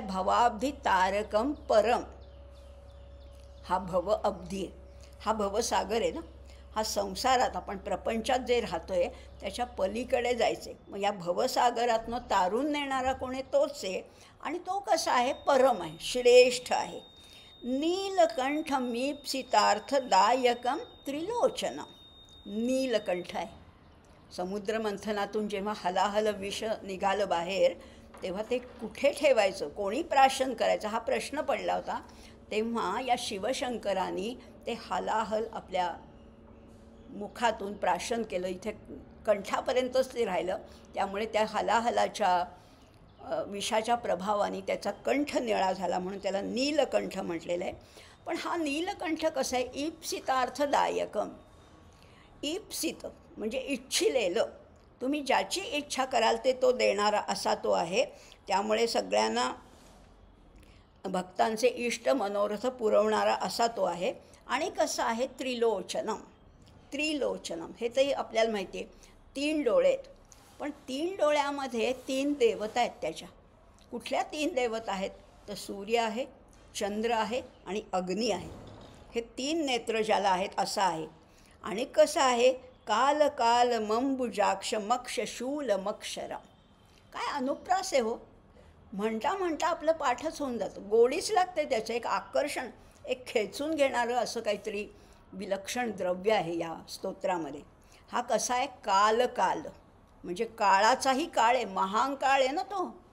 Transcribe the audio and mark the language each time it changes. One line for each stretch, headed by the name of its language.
Sanskrit: भवाब्धी तारकम परम.
Marathi: हा भव अब्धी आहे, हा भवसागर आहे ना. हा संसारात आपण प्रपंचात जे राहतो आहे त्याच्या पलीकडे जायचे. मग या भवसागरातनं तारून नेणारा कोण आहे? तोच आहे. आणि तो कसा आहे? परम आहे, श्रेष्ठ आहे.
Sanskrit: नीलकंठ मीप्सितार्थदायकम त्रिलोचनम.
Marathi: नीलकंठ आहे. समुद्रमंथनातून जेव्हा हलाहल विष निघालं बाहेर, तेव्हा ते कुठे ठेवायचं, कोणी प्राशन करायचं हा प्रश्न पडला होता. तेव्हा या शिवशंकरांनी ते हलाहल आपल्या मुखातून प्राशन केलं. इथे कंठापर्यंतच ते राहिलं. त्यामुळे त्या हलाहलाच्या विषाच्या प्रभावाने त्याचा कंठ निळा झाला, म्हणून त्याला नीलकंठ म्हटलेलं आहे. पण हा नीलकंठ कसा आहे? ईप्सितार्थदायकम. ईप्सित म्हणजे इच्छिलेलं, तुम्ही ज्याची इच्छा कराल ते तो देणारा असा तो आहे. त्यामुळे सगळ्यांना भक्तांचे इष्ट मनोरथ पुरवणारा असा तो आहे. आणि कसं आहे? त्रिलोचनम. त्रिलोचनम हे तरी आपल्याला माहिती आहे, 3 डोळे आहेत. पण 3 डोळ्यामध्ये 3 देवता आहेत त्याच्या. कुठल्या 3 देवता आहेत? तर सूर्य आहे, चंद्र आहे आणि अग्नी आहे. हे 3 नेत्र ज्याला आहेत असं आहे. आणि कसं आहे?
Sanskrit: काल काल मंबुजाक्ष मक्ष शूल मक्षरम.
Marathi: काय अनुप्रास आहे हो. म्हणता म्हणता आपलं पाठच होऊन जातं. गोडीच लागते त्याचं. एक आकर्षण, एक खेचून घेणारं असं काहीतरी विलक्षण द्रव्य आहे या स्तोत्रामध्ये. हा कसा आहे? काल काल म्हणजे काळाचाही काळ आहे, महाकाळ आहे ना तो.